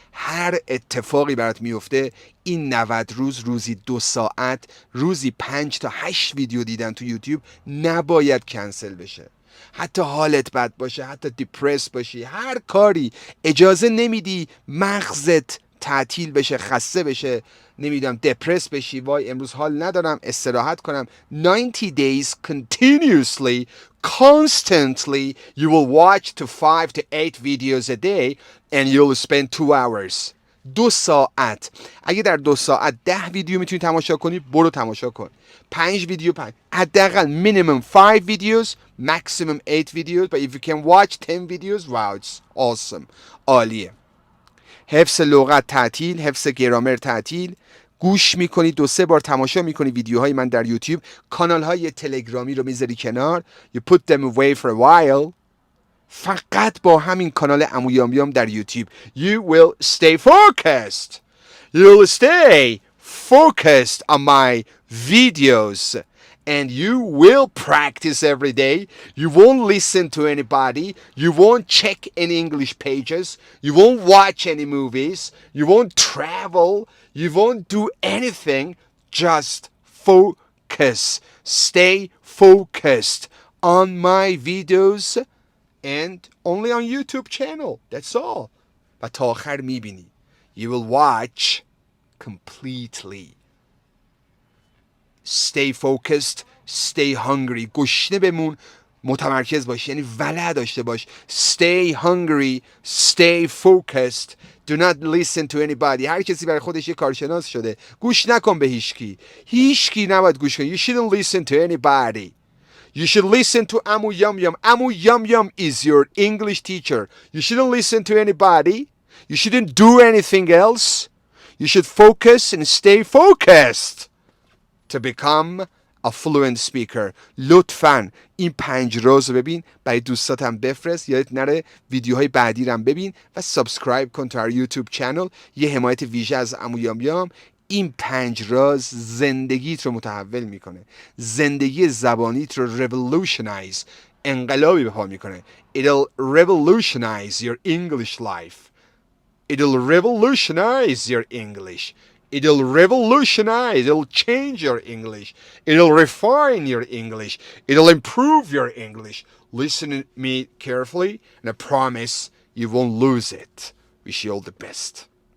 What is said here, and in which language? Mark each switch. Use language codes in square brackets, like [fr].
[fa] هر اتفاقی برات میفته, این 90 روز, روزی 2 ساعت, روزی 5 تا 8 ویدیو دیدن تو یوتیوب نباید کنسل بشه. حتی حالت بد باشه, حتی دیپرس باشی, هر کاری, اجازه نمیدی مغزت تعطیل بشه, خسته بشه, نمیدونم دپرس بشی، وای امروز حال ندارم استراحت کنم. [en] 90 days continuously, constantly, you will watch to 5 to 8 videos a day and you'll spend 2 hours. [fa] 2 ساعت. اگه در 2 ساعت 10 ویدیو میتونی تماشا کنی، برو تماشا کن. 5 ویدیو، حداقل [en] minimum 5 videos, maximum 8 videos, but if you can watch 10 videos, wow, it's awesome. [fa] عالیه. حفظ لغت تعطیل، حفظ گرامر تعطیل. گوش میکنی، 2-3 بار تماشا میکنی ویدیوهای من در یوتیوب. کانال های تلگرامی رو میذاری کنار. [en] You put them away for a while. [fa] فقط با همین کانال عمو یامیام در یوتیوب [en] You will stay focused. You'll stay focused on my videos. And you will practice every day. You won't listen to anybody. You won't check any English pages. You won't watch any movies. You won't travel. You won't do anything. Just focus. Stay focused on my videos and only on YouTube channel. That's all. [fa] و تا آخر میبینی. [en] You will watch completely. Stay focused, stay hungry. [fa] گشنه بمون، متمرکز باش، یعنی ولع داشته باش. [en] Stay hungry, stay focused. Do not listen to anybody. [fa] هر کسی برای خودش یه کارشناس شده. گوش نکن به هیچکی. هیچکی نباید گوش کنی. [en] You shouldn't listen to anybody. You should listen to Amu Yum Yum. Amu Yum Yum is your English teacher. You shouldn't listen to anybody. You shouldn't do anything else. You should focus and stay focused to become a fluent speaker. [fa] لطفاً این 5 راز رو ببین، برای دوستاتم بفرست، یادت نره ویدیوهای بعدی رو ببین و سابسکرایب کن تو our یوتیوب چنل. یه حمایت ویژه از عمو یام یام. این 5 راز زندگیت رو متحول میکنه، زندگی زبانیت رو revolutionize، انقلابی به پا میکنه. [en] It'll revolutionize your English life. It'll revolutionize your English. It'll revolutionize, it'll change your English. It'll refine your English. It'll improve your English. Listen to me carefully and I promise you won't lose it. Wish you all the best.